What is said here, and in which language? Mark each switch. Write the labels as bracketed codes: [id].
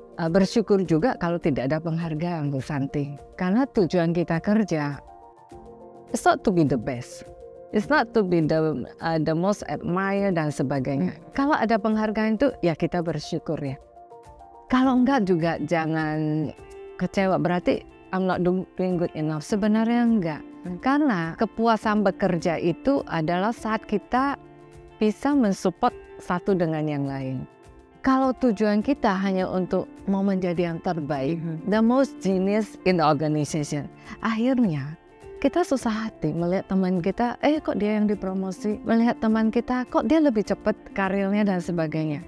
[id] Bersyukur juga kalau tidak ada penghargaan, Bu Santi. Karena tujuan kita kerja, [en] it's not to be the best. It's not to be the most admired [id] dan sebagainya. Kalau ada penghargaan itu ya kita bersyukur ya. Kalau enggak juga jangan kecewa. Berarti [en] I'm not doing good enough. [id] Sebenarnya enggak. Karena kepuasan bekerja itu adalah saat kita bisa mensupport satu dengan yang lain. Kalau tujuan kita hanya untuk mau menjadi yang terbaik, [en] the most genius in the organization, [id] akhirnya kita susah hati melihat teman kita, kok dia yang dipromosi, melihat teman kita, kok dia lebih cepat karirnya dan sebagainya.